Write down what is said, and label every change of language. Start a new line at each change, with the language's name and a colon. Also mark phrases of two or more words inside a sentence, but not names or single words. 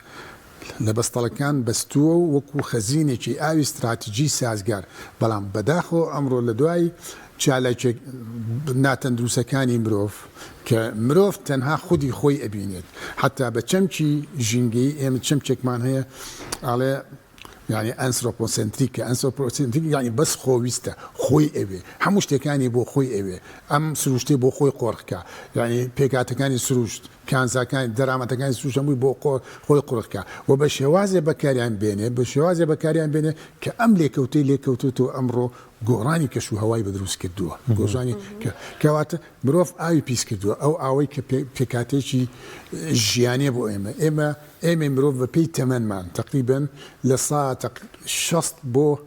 Central Kurdish: لە بەستەڵەکان بەستووە و وەکو خەزینێکی ئاوی استراتیجی سازگار بەڵام بەداخۆ ئەمڕۆ لە دوای چالاکێک ناتەندروستەکانی مرۆڤ کە مرۆڤ تەنها خودی خۆی ئەبینێت حتا بە چەمکی ژینگەی ئێمە چەمچێکمان هەیە ئاڵێ يعني ئەنسۆپۆسنتریکە ئەنسۆپۆسنتریک يعني بەس خۆویستە خۆی ئەوێ هەموو شتەکانی بۆ خۆی ئەوێ ئەم سروشتەی بۆ خۆی قۆڕکە يعني پێکاتەکانی سروشت کانزاکانی دەرامەتەکانی سروشت هەمووی بۆ خۆی قوڕکە و بە شێوازێ بەکاریان بێنێ بە شێوازێ بەکاریان بێنێ کە ئەم لێکەوتوتەوە ئەمڕۆ گۆڕانی کەش و هەوای بەدروست کردووە گۆژانی کەواتە مرۆڤ ئاوی پیس کردووە ئەو ئاوەی کە پێکاتێکی ژیانێ بۆ ئێمە مرۆڤ بە پێی تەمەنمان تقریبا لە ساعت 60 بۆ